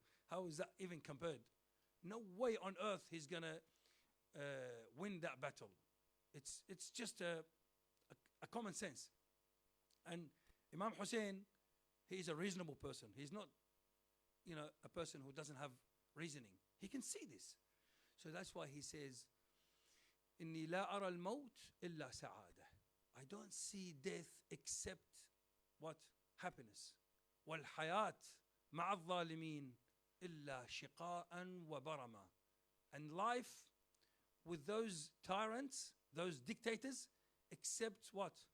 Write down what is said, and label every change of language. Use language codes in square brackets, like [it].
[en] How is that even compared? No way on earth he's going to win that battle. It's just a common sense. And Imam Hussein, he is a reasonable person. He's not, a person who doesn't have reasoning. He can see this. So that's why he says, [ar] إِنِّي لَا أَرَى الْمَوْتِ إِلَّا سَعَادَةً. [en] I don't see death except what? Happiness. [ar] وَالْحَيَاةِ مَعَ الظَّالِمِينَ إِلَّا شِقَاءً وَبَرَمًا. [en] And life with those tyrants, those dictators, except what?